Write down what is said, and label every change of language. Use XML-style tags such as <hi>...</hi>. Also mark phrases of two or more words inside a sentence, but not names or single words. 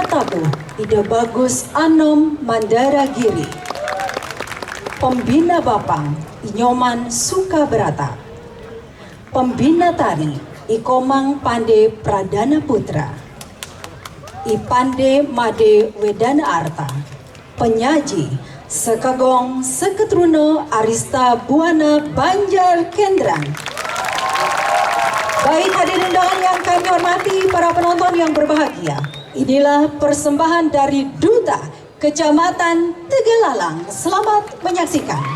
<id>Tabuh Ide Bagus Anom Mandara Giri, Pembina Bapang Inyoman Sukabrata, Pembina Tari Ikomang Pande Pradana Putra, Ipande Made Wedana Arta, Penyaji Sekagong Seketruno Arista Buana Banjar Kendran. Baik hadirin undangan yang kami hormati, para penonton yang berbahagia, inilah persembahan dari Duta Kecamatan Tegalalang. Selamat menyaksikan.</id>